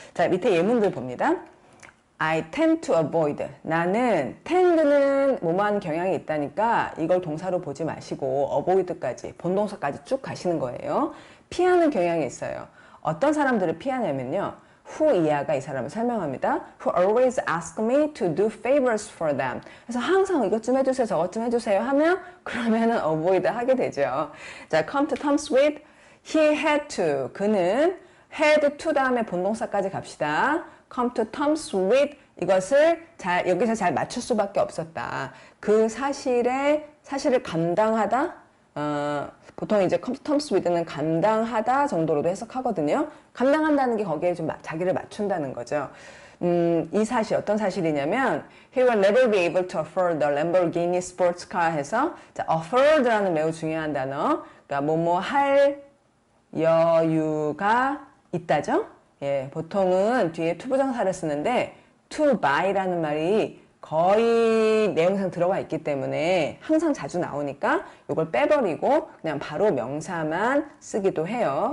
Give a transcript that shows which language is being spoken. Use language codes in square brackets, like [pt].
[ko] 자, 밑에 예문들 봅니다. [en] I tend to avoid. [ko] 나는 tend는 뭐뭐한 경향이 있다니까 이걸 동사로 보지 마시고 avoid까지 본동사까지 쭉 가시는 거예요. 피하는 경향이 있어요. 어떤 사람들을 피하냐면요. who 이하가 이 사람을 설명합니다. [en] who always ask me to do favors for them. [ko] 그래서 항상 이것 좀 해주세요, 저것 좀 해주세요 하면 그러면은 avoid 하게 되죠. [en] 자, come to terms with he had to. [ko] 그는 had to 다음에 본동사까지 갑시다. come to terms with 이것을 여기서 잘 맞출 수밖에 없었다. 그 사실을 감당하다. 보통 이제 come to terms with는 감당하다 정도로도 해석하거든요. 감당한다는 게 거기에 좀 자기를 맞춘다는 거죠. 이 사실 어떤 사실이냐면 [en] he will never be able to afford the Lamborghini sports car [ko] 해서 자, afford라는 매우 중요한 단어. 그러니까 뭐뭐 할 여유가 있다죠. 예, 보통은 뒤에 투부정사를 쓰는데 to buy라는 말이 거의 내용상 들어가 있기 때문에 항상 자주 나오니까 이걸 빼버리고 그냥 바로 명사만 쓰기도 해요.